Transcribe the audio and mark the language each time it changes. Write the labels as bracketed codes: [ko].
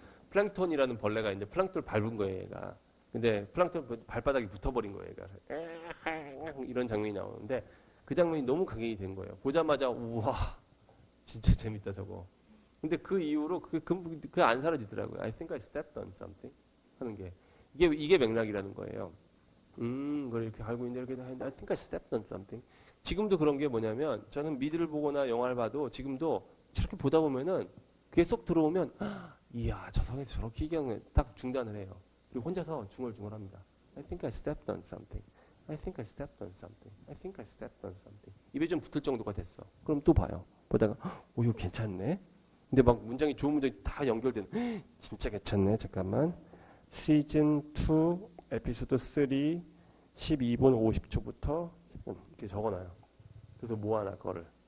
[ko] 플랑톤이라는 벌레가 있는데 플랑톤을 밟은 거예요, 얘가. 근데 플랑톤 발바닥이 붙어버린 거예요, 얘가. 이런 장면이 나오는데 그 장면이 너무 각인이 된 거예요. 보자마자 우와, 진짜 재밌다 저거. 근데 그 이후로 그 안 사라지더라고요. [en] I think I stepped on something [ko] 하는 게 이게 맥락이라는 거예요. 그걸 이렇게 알고 있는데 이렇게 [en] I think I stepped on something. [ko] 지금도 그런 게 뭐냐면, 저는 미드를 보거나 영화를 봐도 지금도 저렇게 보다 보면은 그게 쏙 들어오면 이야 저 성에서 저렇게 얘기하는 딱 중단을 해요. 그리고 혼자서 중얼중얼합니다. [en] I think I stepped on something. I think I stepped on something. I think I stepped on something. [ko] 입에 좀 붙을 정도가 됐어. 그럼 또 봐요. 보다가 오 이거 괜찮네. 근데 막 문장이 좋은 문장이 다 연결된 진짜 괜찮네. 잠깐만. 시즌 2 에피소드 3 12분 50초부터 이렇게 적어놔요. 그래서 모아놔 그거를.